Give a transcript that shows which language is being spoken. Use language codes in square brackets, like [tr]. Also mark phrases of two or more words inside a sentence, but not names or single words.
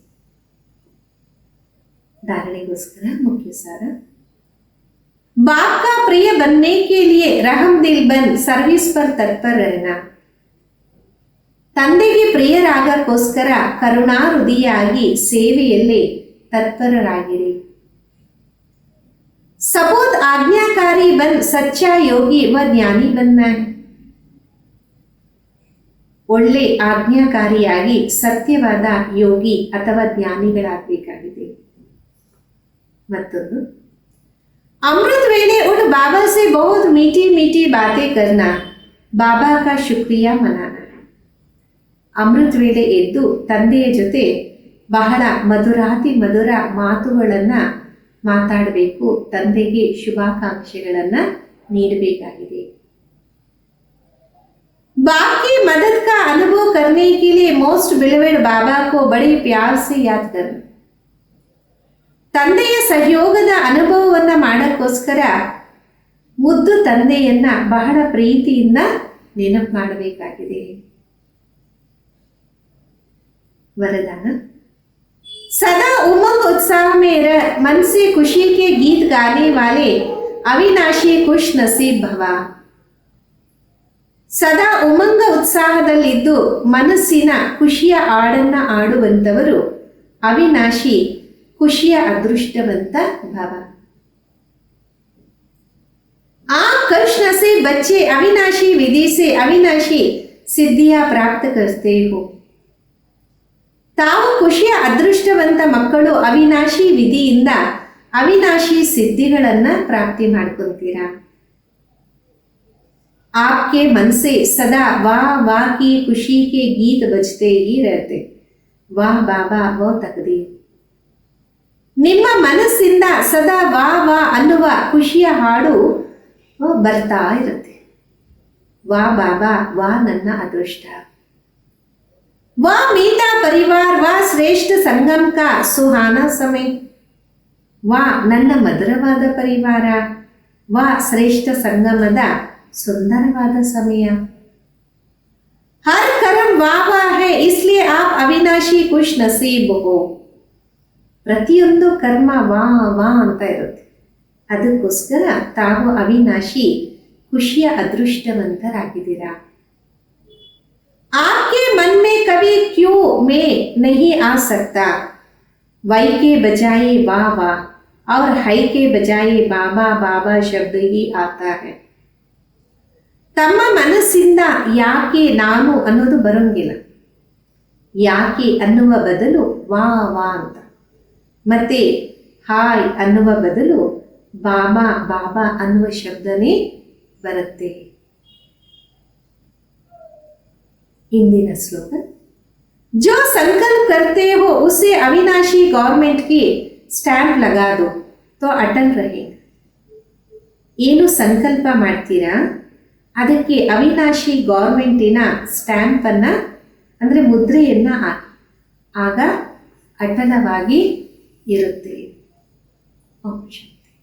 [hi] धारणेಗೋಸ್ಕರ मुख्य सार, बाप का प्रिय बनने के लिए रहम दिल बन सर्विस पर तत्पर रहना. [kn] ತಂದೆಗೆ ಪ್ರಿಯರಾಗಕ್ಕೋಸ್ಕರ ಕರುಣಾ ಹೃದಯಾಗಿ ಸೇವೆಯಲ್ಲಿ ತತ್ಪರರಾಗಿರಿ. [hi] सपूत आज्ञाकारी बन सच्चा योगी व ज्ञानी बनना है. [kn] ಒಳ್ಳೆ ಆಜ್ಞಾಕಾರಿಯಾಗಿ ಸತ್ಯವಾದ ಯೋಗಿ ಅಥವಾ ಜ್ಞಾನಿಗಳಾಗಬೇಕಾಗಿದೆ. ಮತ್ತೊಂದು, [hi] अमृत वेले उठ बाबा से बहुत मीठी मीठी बातें करना, बाबा का शुक्रिया मनाना. [kn] ಅಮೃತ ವೇಳೆ ಎದ್ದು ತಂದೆಯ ಜೊತೆ ಬಹಳ ಮಧುರಾತಿ ಮಧುರ ಮಾತುಗಳನ್ನು ಮಾತಾಡಬೇಕು, ತಂದೆಗೆ ಶುಭಾಕಾಂಕ್ಷೆಗಳನ್ನು ನೀಡಬೇಕಾಗಿದೆ. [hi] बाप की मदद का अनुभव करने के लिए [en] most beloved [hi] बाबा को बड़े प्यार से याद करना. [kn] ತಂದೆಯ ಸಹಯೋಗದ ಅನುಭವವನ್ನು ಮಾಡಕ್ಕೋಸ್ಕರ ಮುದ್ದು ತಂದೆಯನ್ನ ಬಹಳ ಪ್ರೀತಿಯಿಂದ ನೆನಪು ಮಾಡಬೇಕಾಗಿದೆ. [hi] वरदान, सदा उमंग उत्साह में रह, मन से खुशी के गीत गाने वाले अविनाशी खुश नसीब भव. [kn] ಸದಾ ಉಮಂಗ ಉತ್ಸಾಹದಲ್ಲಿದ್ದು ಮನಸ್ಸಿನ ಖುಷಿಯ ಹಾಡನ್ನ ಆಡುವಂತವರು ಅವಿನಾಶಿ ಖುಷಿಯ ಅದೃಷ್ಟವಂತ ಭವ. [hi] आप खुश नसीब बच्चे अविनाशी विधि से अविनाशी सिद्धियां प्राप्त करते हो. [kn] ತಾವು ಖುಷಿಯ ಅದೃಷ್ಟವಂತ ಮಕ್ಕಳು ಅವಿನಾಶಿ ವಿಧಿಯಿಂದ ಅವಿನಾಶಿ ಸಿದ್ಧಿಗಳನ್ನು ಪ್ರಾಪ್ತಿ ಮಾಡ್ಕೊಂತೀರಾ. [hi] आपके मन से सदा वाह वाह की खुशी के गीत बजते ही रहते. वाह बाबा वो तकदीर. [kn] ನಿಮ್ಮ ಮನಸ್ಸಿಂದ ಸದಾ ವಾಹ್ ವಾಹ್ ಅನ್ನುವ ಖುಷಿಯ ಹಾಡು ಬರ್ತಾ ಇರುತ್ತೆ. ವಾಹ್ ಬಾಬಾ, ವಾಹ್ ನನ್ನ ಅದೃಷ್ಟ. [hi] वाह मीठा परिवार, वाह श्रेष्ठ संगम का सुहाना समय. [kn] वाह ನನ್ನ ಮಧುರವಾದ ಪರಿವಾರ, ವಾಹ್ ಶ್ರೇಷ್ಠ ಸಂಗಮದ ಸುಂದರವಾದ ಸಮಯ. [hi] हर कर्म वाह वाह है, इसलिए आप अविनाशी खुश नसीब हो. [kn] ಪ್ರತಿಯೊಂದು ಕರ್ಮ ವಾ ವಾ ಅಂತ ಇರುತ್ತೆ, ಅದಕ್ಕೋಸ್ಕರ ತಾವು ಅವಿನಾಶಿ ಖುಷಿಯ ಅದೃಷ್ಟವಂತರಾಗಿದ್ದೀರಾ. [hi] आपके मन में कभी क्यों मैं नहीं आ सकता, वೈ के बजाय वाह वाह और है के बजाय बाबा बाबा शब्द ही आता है. [kn] ತಮ್ಮ ಮನಸ್ಸಿಂದ ಯಾಕೆ ನಾನು ಅನ್ನೋದು ಬರೋಂಗಿಲ್ಲ. ಯಾಕೆ ಅನ್ನುವ ಬದಲು ವಾ ವಾ ಅಂತ, ಮತ್ತೆ ಹಾಯ್ ಅನ್ನುವ ಬದಲು ಬಾಬಾ ಬಾಬಾ ಅನ್ನುವ ಶಬ್ದನೇ ಬರುತ್ತೆ. ಇಂದಿನ ಸ್ಲೋಗನ್, [hi] जो संकल्प करते हो उसे अविनाशी गवर्नमेंट की स्टैंप लगा दो तो अटल रहेगा. [kn] ಏನು ಸಂಕಲ್ಪ ಮಾಡ್ತೀರಾ ಅದಕ್ಕೆ ಅವಿನಾಶಿ ಗೌರ್ಮೆಂಟಿನ ಸ್ಟ್ಯಾಂಪನ್ನು ಅಂದರೆ ಮುದ್ರೆಯನ್ನು ಹಾಕಿ, ಆಗ ಅಟಲವಾಗಿ ಇರುತ್ತೆ. ಓಕೆ.